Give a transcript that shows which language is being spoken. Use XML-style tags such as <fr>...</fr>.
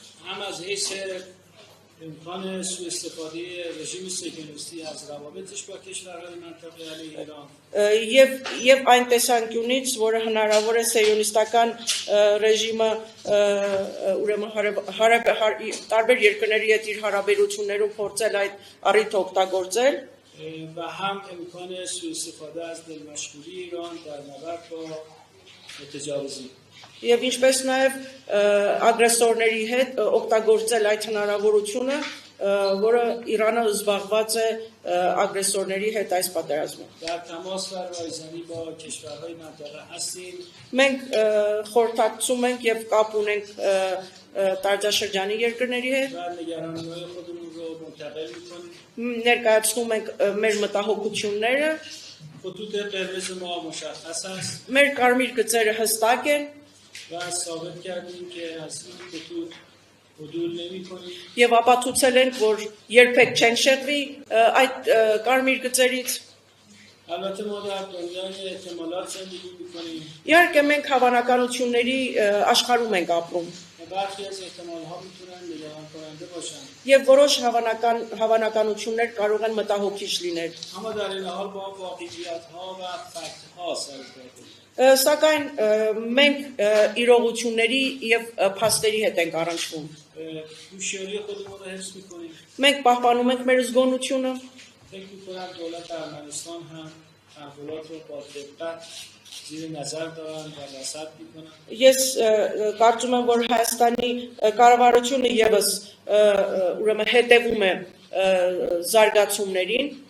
<fa>هم از حیث امکان سوء استفاده رژیم صهیونیستی از روابطش با کشورهای منطقه علیه ایران</fa> <hy>եւ այն տեսանկյունից, որը հնարավոր է սիոնիստական ռեժիմը ուրեմն տարբեր երկրների հետ իր հարաբերություններում փորձել այդ առիթը օգտագործել</hy> <fa>و هم امکان سوء استفاده از دلمشغولی ایران در نبرد با متجاوزین.</fa> <hy>Եվ ինչպես նաև ագրեսորների հետ օգտագործել այդ հնարավորությունը, որը Իրանը զբաղված է ագրեսորների հետ այս պատերազմում։</hy> <fa>در تماس و رایزنی با کشورهای منطقه هستیم.</fa> <hy>Մենք խորհրդակցում ենք եւ կապ ունենք տարածաշրջանի երկրների հետ,</hy> <fa>و نگرانی‌های خودمون رو منتقل می‌کنیم.</fa> <hy>ներկայացնում ենք մեր մտահոգությունները,</hy> <fa>خطوط قرمز ما مشخص است</fa> <hy>մեր կարմիր գծերը հստակ են</hy> <fa>و ثابت کردیم که از این خطوط عدول نمی‌کنیم.</fa> <hy>եւ ապացուցել ենք, որ երբեք չեն շեղվի այդ կարմիր գծերից։</hy> <fa>البته ما در دنیای احتمالات زندگی می‌کنیم</fa> <hy>Իհարկե մենք հավանականությունների աշխարհում ենք ապրում</hy> <fa>و برخی از احتمال‌ها می‌تونن نگران کننده باشن.</fa> <hy>եւ որոշ հավանականություններ կարող են մտահոգիչ լինել։</hy> <fa>اما در این حال با واقعیت‌ها و فکت‌ها سر و کار داریم.</fa> <hy>Սակայն մենք իրողությունների եւ փաստերի հետ ենք առնչվում։</hy> <fa>هوشیاری خودمون رو حفظ می‌کنیم.</fa> <hy>Մենք պահպանում ենք մեր զգոնությունը</hy> <fa>فکر می‌کنم دولت ارمنستان هم تحولات رو با دقت زیر نظر دارن و رصد می‌کنن.</fa> <hy>Ես կարծում եմ, որ Հայաստանի կառավարությունը եւս ուրեմն հետևում է զարգացումներին</hy>